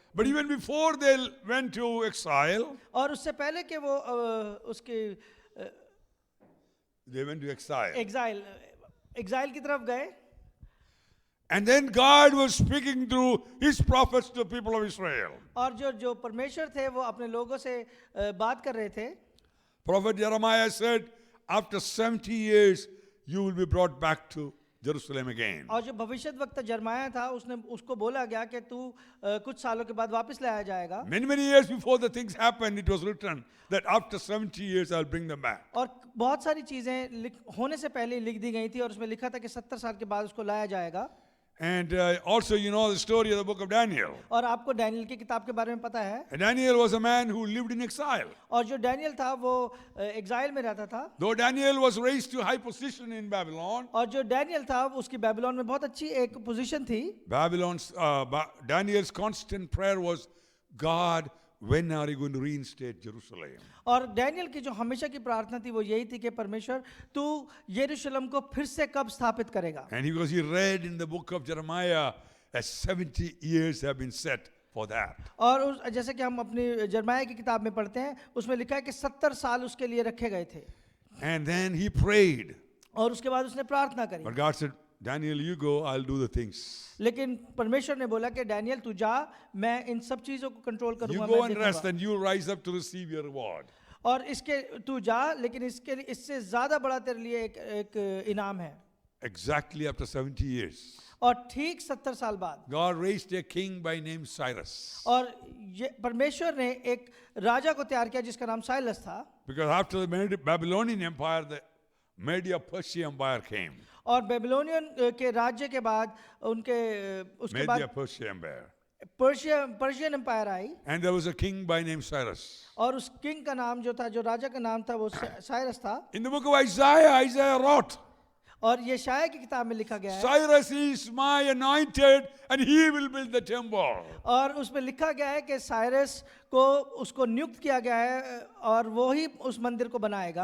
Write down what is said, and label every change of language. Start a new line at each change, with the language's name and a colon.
English: But even before they went to exile,
Hindi: और उससे पहले कि वो उसके
English: they went to exile.
Hindi: Exile की तरफ गए।
English: And then God was speaking through his prophets to the people of Israel.
Hindi: और जो परमेश्वर थे वो अपने लोगों से बात कर रहे थे।
English: Prophet Jeremiah said, after 70 years, you will be brought back to Jerusalem again.
Hindi: और जो भविष्यद्वक्ता यिर्मयाह था उसको बोला गया कि तू कुछ सालों के बाद वापस लाया जाएगा।
English: Many years before the things happened, it was written that after 70 years, I'll bring them back.
Hindi: और बहुत सारी चीजें होने से पहले लिख दी गई थी और उसमें लिखा था कि 70 साल के बाद उसको लाया जाएगा।
English: And also, you know the story of the book of Daniel.
Hindi: और आपको डैनियल की किताब के बारे में पता है।
English: And Daniel was a man who lived in exile.
Hindi: और जो डैनियल था वो एग्जाइल में रहता था।
English: Though Daniel was raised to high position in Babylon,
Hindi: और जो डैनियल था उसकी बेबीलोन में बहुत अच्छी एक पोजीशन थी।
English: Daniel's constant prayer was, God, when are you going to reinstate Jerusalem?
Hindi: और डैनियल की जो हमेशा की प्रार्थना थी वो यही थी कि परमेश्वर तू यरूशलेम को फिर से कब स्थापित करेगा।
English: And because he read in the book of Jeremiah that 70 years have been set for that.
Hindi: और जैसे कि हम अपनी यिर्मयाह की किताब में पढ़ते हैं उसमें लिखा है कि 70 साल उसके लिए रखे गए थे।
English: And then he prayed.
Hindi: और उसके बाद उसने प्रार्थना करी।
English: But God said, Daniel, you go, I'll do the things.
Hindi: लेकिन परमेश्वर ने बोला कि डैनियल तू जा, मैं इन सब चीजों को कंट्रोल
English: You
Hindi: करूंगा,
English: go
Hindi: मैं
English: and rest
Hindi: देखूंगा।
English: and you rise up to receive your reward.
Hindi: और इसके तू जा, लेकिन इसके लिए इससे ज्यादा बड़ा तेरे लिए एक इनाम है।
English: Exactly after 70 years,
Hindi: और ठीक 70 साल बाद
English: God raised a king by name Cyrus.
Hindi: और ये परमेश्वर ने एक राजा को तैयार किया जिसका नाम साइलस था।
English: Because after the Babylonian Empire, the Media-Persia Empire came.
Hindi: और बेबीलोनियन के राज्य के बाद उसके बाद
English: Media-Persia Empire.
Hindi: Persian empire I.
English: And there was a king by name Cyrus.
Hindi: और उस किंग का नाम जो था, जो राजा का नाम था वो साइरस था।
English: In the book of Isaiah, Isaiah wrote,
Hindi: और ये शाया की किताब में लिखा गया है।
English: Cyrus is my anointed and he will build the temple.
Hindi: और उसमें लिखा गया है कि साइरस को उसको नियुक्त किया गया है और वो ही उस मंदिर को बनाएगा।